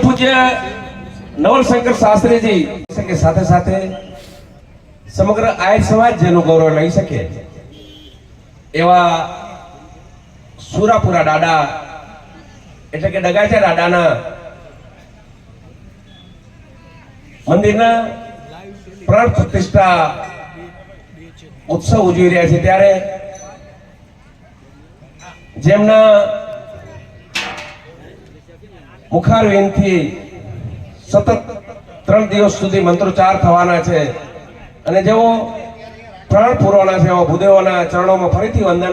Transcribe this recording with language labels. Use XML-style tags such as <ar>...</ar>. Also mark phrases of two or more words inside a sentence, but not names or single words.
<gu>પૂજ્ય નવલશંકર શાસ્ત્રી જી કે સાથે સાથે સમગ્ર આર્ય સમાજ જેનુ ગૌરવ લઈ સકે એવા સુરાપુરા દાદા એટલે કે ડગાચા દાદાના મંદિરના પ્રાણ પ્રતિષ્ઠા ઉત્સવ ઉજવી રહ્યા છે ત્યારે જેમના મુખારવિંદથી સતત 3 દિવસ સુધી મંત્રોચ્ચાર થવાના છે અને જેઓ પ્રાણ પૂરવાના છે એવા ભૂદેવોના ચરણોમાં ફરીથી વંદન.</gu>